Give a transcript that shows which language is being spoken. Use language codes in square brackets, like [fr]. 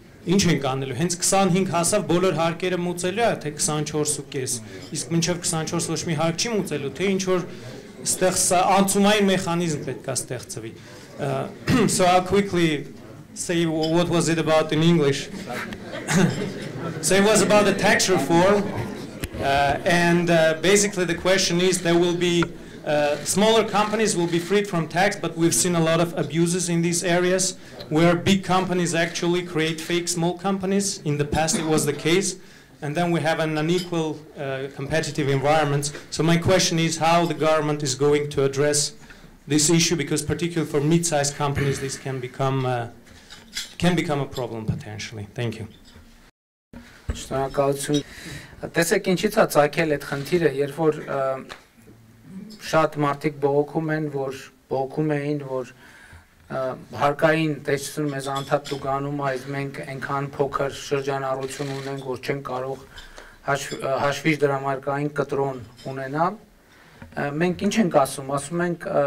[hy] Ինչ ենք անելու, հենց 25 հասավ բոլոր հարկերը մուծելու է, թե 24.5, իսկ մինչև 24 ոչ մի հարկ չի մուծելու, թե ինչ որ ստեղ անցումային մեխանիզմ պետքա ստեղծվի։ [en] So I'll quickly say what was it about in English. So it was about the tax reform, and basically the question is there will be smaller companies will be freed from tax, but we've seen a lot of abuses in these areas where big companies actually create fake small companies. In the past it was the case, and then we have an unequal competitive environment. So my question is how the government is going to address this issue, because particularly for mid-sized companies this can become a problem potentially. Thank you. [hy] Շնորհակալություն։ Տեսեք ինչից է ցակել այդ խնդիրը, երբ որ շատ մարդիկ բողոքում էին, որ հարկային տեսություն մեզ անդադ տուգանում է, մենք այնքան փոքր շրջանառություն ունենք, որ չենք կարող հաշվի դրամարկային կտրոն ունենալ։ Մենք ինչ ենք ասում ենք